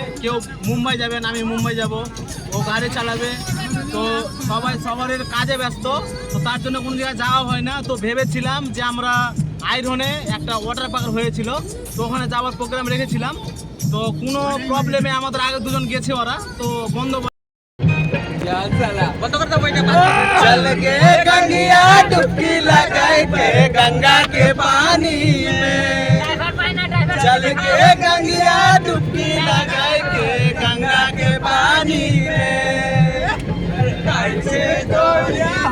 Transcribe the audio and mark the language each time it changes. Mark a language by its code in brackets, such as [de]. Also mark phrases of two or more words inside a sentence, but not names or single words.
[bn] কেউ মুম্বাই যাবেন, আমি মুম্বাই যাব, ও গাড়ি চালাবে। তো সবাই সবার কাজে ব্যস্ত, তো তার জন্য কোনো জায়গায় যাওয়া হয় না। তো ভেবেছিলাম যে আমরা আইরনে একটা ওয়াটার পার্ক হয়েছিল, তো ওখানে যাওয়ার প্রোগ্রাম রেখেছিলাম। তো কোনো প্রবলেমে আমাদের আগে দুজন গেছে, ওরা তো বন্ধ। [bho] चल के गंगिया डुबकी लगाए के गंगा के पानी में चल के गंगिया डुबकी लगाए के गंगा के पानी में कैसे तोड़िया